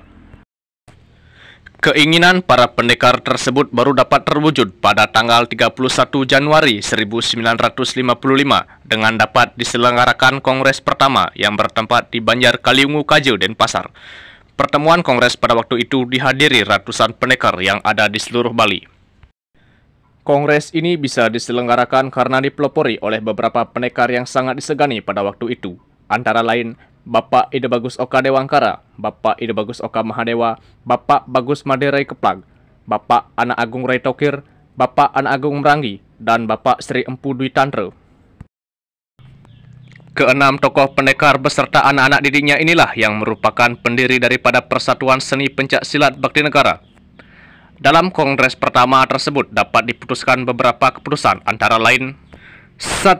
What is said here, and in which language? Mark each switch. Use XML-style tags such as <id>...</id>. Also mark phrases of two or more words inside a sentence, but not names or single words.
<id>Keinginan para pendekar tersebut baru dapat terwujud pada tanggal 31 Januari 1955 dengan dapat diselenggarakan kongres pertama yang bertempat di Banjar Kaliungu Kaje, Denpasar. Pertemuan kongres pada waktu itu dihadiri ratusan pendekar yang ada di seluruh Bali. Kongres ini bisa diselenggarakan karena dipelopori oleh beberapa pendekar yang sangat disegani pada waktu itu, antara lain Bapak Ide Bagus Oka Dewangkara, Bapak Ide Bagus Oka Mahadewa, Bapak Bagus Maderai Keplag, Bapak Anak Agung Rai Tokir, Bapak Anak Agung Merangi, dan Bapak Sri Empu Dwi Tantra. Keenam tokoh pendekar beserta anak-anak didiknya inilah yang merupakan pendiri daripada Persatuan Seni Pencaksilat Bakti Negara. Dalam kongres pertama tersebut dapat diputuskan beberapa keputusan, antara lain: 1.</id>